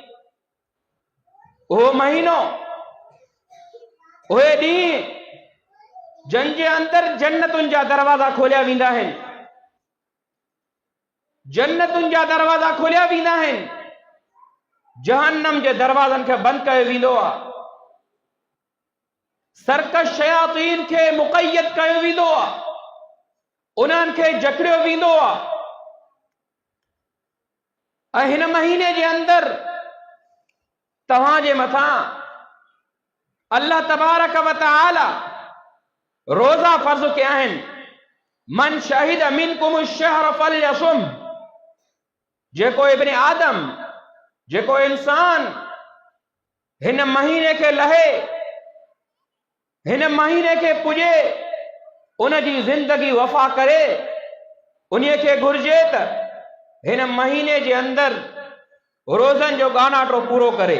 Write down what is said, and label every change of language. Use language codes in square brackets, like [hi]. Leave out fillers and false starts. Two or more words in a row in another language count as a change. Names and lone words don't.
[sd] उहो महीनो, उहे ॾींहं जंहिंजे अंदरि जन्नतुनि जा दरवाज़ा खोलिया वेंदा आहिनि, जन्नतुनि जा दरवाज़ा खोलिया वेंदा आहिनि, जहन्नम जे दरवाज़नि खे बंदि कयो वेंदो आहे, सरकश शयातीन खे मुक़य्यद कयो वेंदो आहे, उन्हनि खे जकड़ियो वेंदो आहे। ऐं हिन महीने जे अंदरि तव्हांजे मथां अल्लाह तबारक व तआला रोज़ा फर्ज़ कया आहिनि। [ar] من شهد منكم الشهر فليصمه, [sd] जेको इब्न आदम, जेको इंसान हिन महीने खे लहे, हिन महीने खे पुॼे, उन जी ज़िंदगी वफ़ा करे, उन्हीअ खे घुर्जे त हिन महीने जे अंदरि रोज़नि जो ॻानाटो पूरो करे।